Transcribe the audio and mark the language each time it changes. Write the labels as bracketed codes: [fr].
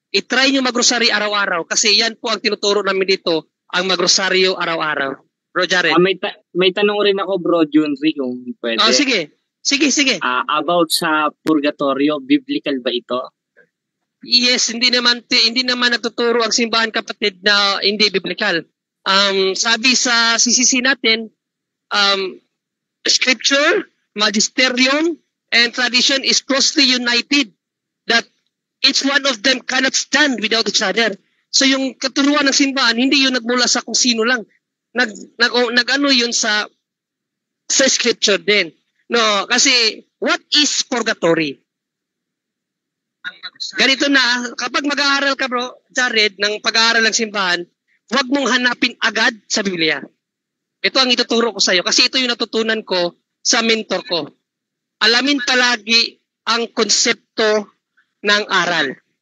[tl] I-try nyo mag-rosary araw-araw. Kasi yan po ang tinuturo namin dito, ang mag-rosaryo araw-araw. Bro Jared. May tanong rin ako, bro John Ree, kung pwede. Sige. About sa purgatorio, biblical ba ito? Yes, hindi naman nagtuturo ang simbahan, kapatid, na hindi biblical. Sabi sa CCC natin, [en] scripture, magisterium, and tradition is closely united, that each one of them cannot stand without each other. [tl] So yung katuruan ng simbahan, hindi yun nagmula sa kung sino lang. Nag-ano yun sa scripture din. [en] No, kasi what is purgatory? [tl] Ganito na, kapag mag-aaral ka, bro Jared, ng pag-aaral ng simbahan, huwag mong hanapin agad sa Biblia. Ito ang ituturo ko sa iyo kasi ito yung natutunan ko sa mentor ko. Alamin palagi ang konsepto ng aral.